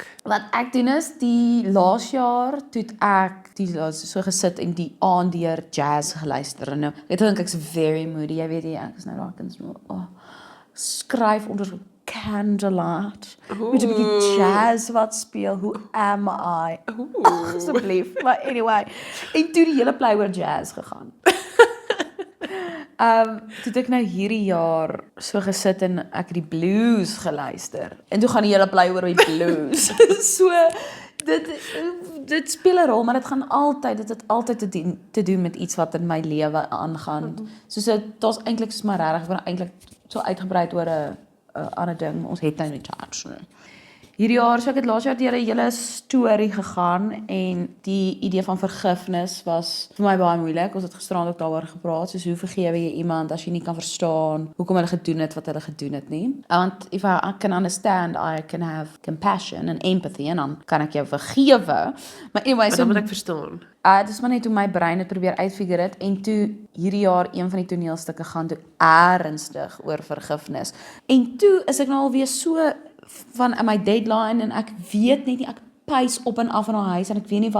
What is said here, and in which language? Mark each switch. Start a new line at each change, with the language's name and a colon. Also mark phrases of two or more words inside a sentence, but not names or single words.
Afrikaans: Wat ek doen is, die laas jaar, toe het ek so gesit en die aand deur jazz geluister, en nou, ek dink ek's
English: very moody,
Afrikaans: jy weet jy, ek is nou daar, skryf onder candlelight, met 'n bietjie jazz wat speel,
English: who am I?
Afrikaans: Asseblief, maar anyway, en toe die hele play oor jazz gegaan. Toe het ek nou hierdie jaar so gesit en ek het die blues geluister. En toe gaan die hele play oor die blues. So, dit speel 'n rol, maar dit het altyd te doen met iets wat in my lewe aangaan. So daar's eintlik soos maar regtig, maar eintlik so uitgebrei oor 'n ander ding, ons het nou nie charge nie. Hierdie jaar, so ek het laas jaar deur 'n hele storie gegaan en die idee van vergifnis was vir my baie moeilik. Ons het gisterand ook daaroor gepraat, soos hoe vergewe jy iemand as jy nie kan verstaan hoekom hulle gedoen het wat hulle gedoen het nie.
English: Want if I can understand, I can have compassion and empathy
Afrikaans: en dan kan ek jou vergewe.
English: Maar anyway,
Afrikaans: Maar dan moet ek verstaan. Dit is maar net hoe my brein het probeer uitfigure het en toe hierdie jaar een van die toneelstukke gaan toe ernstig oor vergifnis. En toe is ek nou alweer so van my deadline en ek weet net nie, ek pys op en af in haar huis en ek weet nie wat.